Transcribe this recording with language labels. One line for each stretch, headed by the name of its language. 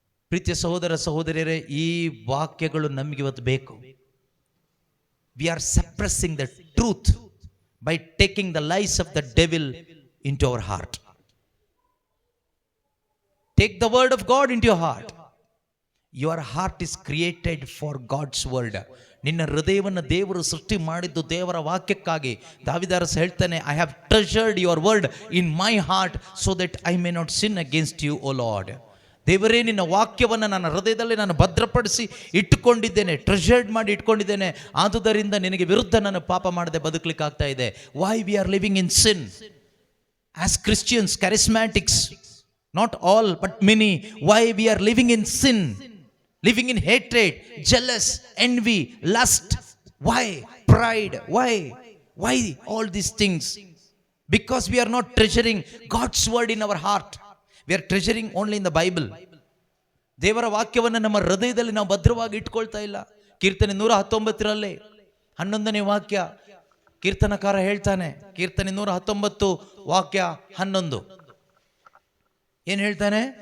Kannada: ಪ್ರೀತಿಯ ಸಹೋದರ ಸಹೋದರಿಯರೇ, ಈ ವಾಕ್ಯಗಳು ನಮಗೆ ಇವತ್ತು ಬೇಕು.
English: We are suppressing the truth by taking the lies of the devil into our heart. Take the word of God into your heart. Your heart is created for God's word.
Kannada: ನಿನ್ನ ಹೃದಯವನ್ನು ದೇವರು ಸೃಷ್ಟಿ ಮಾಡಿದ್ದು ದೇವರ ವಾಕ್ಯಕ್ಕಾಗಿ. ದಾವಿದಾರಸ ಹೇಳ್ತಾನೆ,
English: I have treasured your word in my heart so that I may not sin against you O Lord.
Kannada: ದೇವರೇ, ನಿನ್ನ ವಾಕ್ಯವನ್ನು ನನ್ನ ಹೃದಯದಲ್ಲಿ ನಾನು ಭದ್ರಪಡಿಸಿ ಇಟ್ಟುಕೊಂಡಿದ್ದೇನೆ, ಟ್ರೆಷರ್ಡ್ ಮಾಡಿ ಇಟ್ಕೊಂಡಿದ್ದೇನೆ. ಆದುದರಿಂದ ನಿನಗೆ ವಿರುದ್ಧ ನಾನು ಪಾಪ ಮಾಡದೆ ಬದುಕಲಿಕ್ಕೆ ಆಗ್ತಾ ಇದೆ.
English: Why we are living in sin as Christians, charismatics, not all but many, why we are living in sin, living in hatred, jealous, envy, lust, why pride, why all these things? Because we are not treasuring God's word in our heart. We are treasuring only in the Bible.
Kannada: ದೇವರ ವಾಕ್ಯವನ್ನು ನಮ್ಮ ಹೃದಯದಲ್ಲಿ ನಾವು ಭದ್ರವಾಗಿ ಇಟ್ಕೊಳ್ತಾ ಇಲ್ಲ. ಕೀರ್ತನೆ 119 11ನೇ ವಾಕ್ಯ ಕೀರ್ತನಕಾರ ಹೇಳ್ತಾನೆ. ಕೀರ್ತನೆ 119 ವಾಕ್ಯ 11 ಏನು ಹೇಳ್ತಾನೆ?